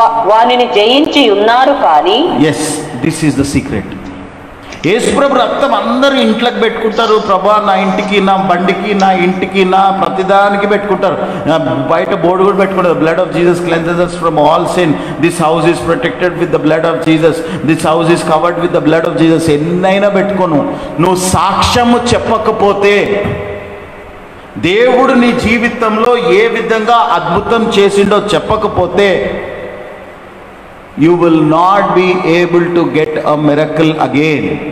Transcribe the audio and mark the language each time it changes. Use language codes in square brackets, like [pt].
[te] వానిని జయించి ఉన్నారు. కానీ [en] Yes, this is the secret. [te] యేసుప్రభు రక్తం అందరూ ఇంట్లోకి పెట్టుకుంటారు. ప్రభా నా ఇంటికి, నా బండికి, నా ఇంటికి, నా ప్రతిదానికి పెట్టుకుంటారు. బయట బోర్డు కూడా పెట్టుకుంటారు, [en] Blood of Jesus cleanses us from all sin. This house is protected with the blood of Jesus. This house is covered with the blood of Jesus. [te] ఎన్నైనా పెట్టుకోను, నువ్వు సాక్ష్యము చెప్పకపోతే, దేవుడు నీ జీవితంలో ఏ విధంగా అద్భుతం చేసిండో చెప్పకపోతే, [en] you will not be able to get a miracle again.